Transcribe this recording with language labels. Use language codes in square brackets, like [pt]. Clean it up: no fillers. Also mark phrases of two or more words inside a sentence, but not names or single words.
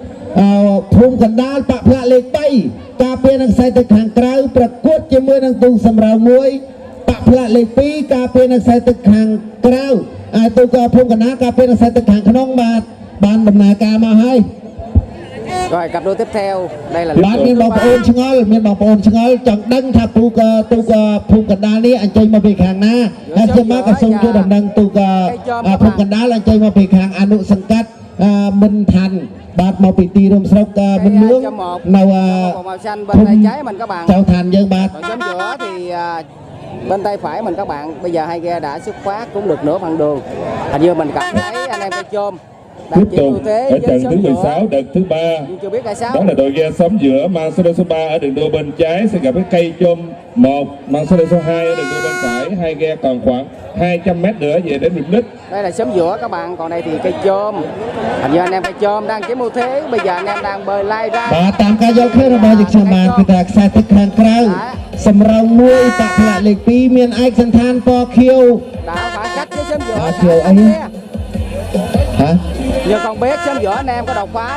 [km] ភូមិកណ្ដាលបកផ្លាកលេខ3ការពារនឹងខ្សែទឹកខាងក្រៅប្រកួតជាមួយនឹងទូសម្រាប់មួយបកផ្លាកលេខ2ការពារនឹងខ្សែទឹកខាងក្រៅទូក៏ភូមិកណ្ដាលការពារនឹងខ្សែទឹកខាងក្នុងបានដំណើរការមកហើយ [vi] rồi cặp đôi tiếp theo đây là [km] បាទមានបងប្អូនឆ្ងល់ចង់ដឹងថាទូក៏ភូមិកណ្ដាលនេះអញ្ជើញមកពីខាងណាហើយខ្ញុំមកក៏សូមជួយដំណឹងទូក៏ភូមិកណ្ដាលអញ្ជើញមកពីខាងអនុសង្កាត់មិនឋានបាទមកពីទីរួមស្រុកមិនលឿងនៅ [vi] màu xanh bên tay trái mình các bạn [km] ចៅឋានយើងបាទ [vi] còn xóm giữa thì bên tay phải mình các bạn bây giờ hai ghe đã xuất phát cũng được nửa phần đường hình như mình cảm thấy anh em cây chôm tiếp tục ở trận thứ 16 đợt thứ 3 đó là đội ghe xóm giữa mang số số 3 ở đường đua bên trái sẽ gặp cái cây chôm 1 mang số 2 ở đường đua bên phải hai ghe còn khoảng 200 m nữa về đến mục đích. Đây là xóm giữa các bạn còn đây thì cây chôm hình như anh em cây chôm đang chiếm ưu thế bây giờ anh em đang bơi lai ra [km] បាទតាមការយល់ឃើញរបស់យើងខ្ញុំបាទគឺថាខ្សែទឹកខាងក្រៅសម្រងមួយតាក់ផ្លាកលេខ2មានឯកសន្តានពណ៌ខៀវ [vi] đã phải cách với xóm giữa [km] ខៀវអីហ៎ [vi] giờ còn biết xóm giữa anh em có độc phá